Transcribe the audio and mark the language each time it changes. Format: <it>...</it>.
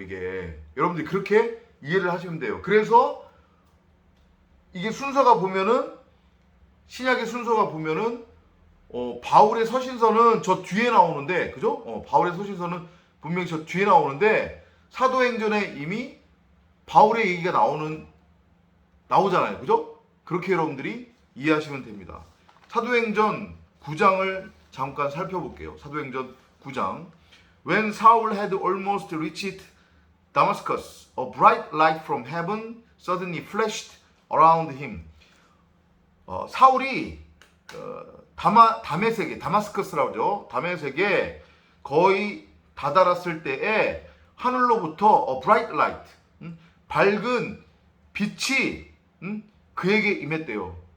<ko>이게 여러분들이 그렇게 이해를 하시면 돼요. 그래서 이게 순서가 보면은, 신약의 순서가 보면은 바울의 서신서는 저 뒤에 나오는데, 그죠? 바울의 서신서는 분명히 저 뒤에 나오는데, 사도행전에 이미 바울의 얘기가 나오잖아요. 그죠? 그렇게 여러분들이 이해하시면 됩니다. 사도행전 9장을 잠깐 살펴볼게요. 사도행전 9장.</ko> <en>When Saul had almost reached Damascus, a bright light from heaven suddenly flashed around him.</en> <ko>사울이 다메섹에, 그러죠? 다메섹에 거의 다다랐을 때에 하늘로부터</ko> <en>a bright light,</en> <ko>밝은 빛이 그에게 임했대요.</ko>